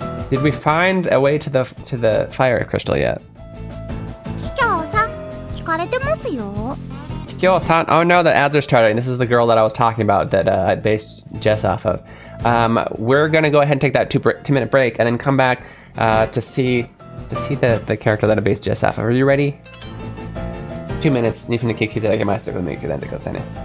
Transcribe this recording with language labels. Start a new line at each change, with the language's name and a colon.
English: Did we find a way to the fire crystal yet?
Japanese: 機長さん聞かれてますよ
English: Kikyo-san, oh no, the ads are starting. This is the girl that I was talking about that I based Jess off of. We're gonna go ahead and take that 2-minute break and then come back to see the character that I based Jess off of. Are you ready? 2 minutes.
Japanese: 2分で聞いていただけますと見てくださいね。